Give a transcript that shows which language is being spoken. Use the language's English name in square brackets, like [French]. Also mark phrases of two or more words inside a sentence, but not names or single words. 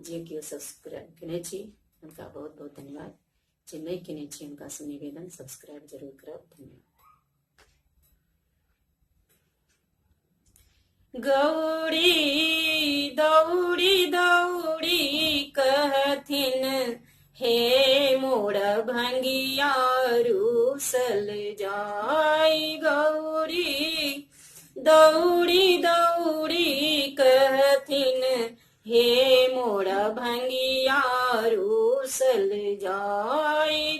[Maithili] जे केओ सब्सक्राइब केने छी उनका बहुत बहुत धन्यवाद। जे नहीं केने छी उनका से निवेदन सब्सक्राइब जरूर करब। धन्यवाद। गौरी दौड़ी दौड़ी कहथिन हे मोर भंगिया रूसल जाई। गौरी दौड़ी दौड़ी कहथिन हे मोर भंगिया रूसल जाई।